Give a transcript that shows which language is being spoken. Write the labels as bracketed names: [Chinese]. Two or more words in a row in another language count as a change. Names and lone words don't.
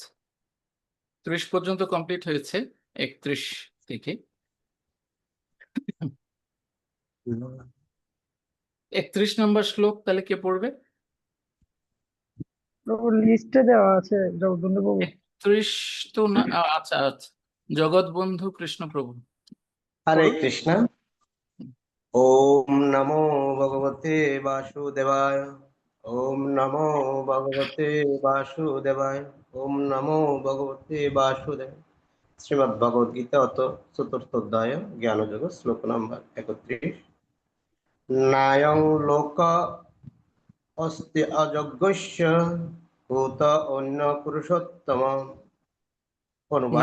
[Bangla] 30 পর্যন্ত কমপ্লিট হয়েছে, 31 থেকে 31 নম্বর শ্লোক তাহলে কে পড়বে? প্রভু লিস্টে দেওয়া আছে জগবন্ধু প্রভু। 31 তো না, আচ্ছা আচ্ছা, জগৎ বন্ধু কৃষ্ণ প্রভু। হরে পড়ুন। [Sanskrit] কৃষ্ণ। ওম নমো ভগবতে বাসুদেবায়। ওম নমো ভগবতে বাসুদেবায়। ওম নমো ভগবতে বাসুদেব। শ্রীমদ্ ভগবদ গীতা অত চতুর্থ অধ্যায় জ্ঞানযোগ শ্লোক নম্বর 31। নায়ং লোক অস্তি অযজ্ঞস্য ভূত অন্য পুরুষোত্তম। [Bangla] অনুবাদ: